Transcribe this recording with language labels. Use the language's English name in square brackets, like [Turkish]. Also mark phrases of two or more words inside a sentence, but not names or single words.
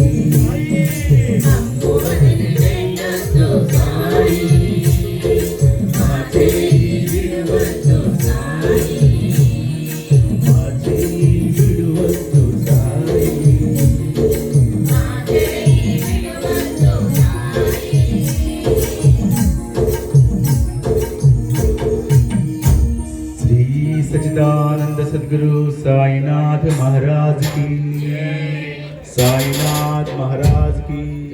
[Telugu] మమ్ము వదిలి వెళ్ళొద్దు సాయి మా చెయ్యి విడువద్దు సాయి మా చెయ్యి విడువద్దు సాయి మా చెయ్యి విడువద్దు సాయి [Hindi] श्री सच्चिदानंद सद्गुरु साईनाथ महाराज की साईनाथ महाराज की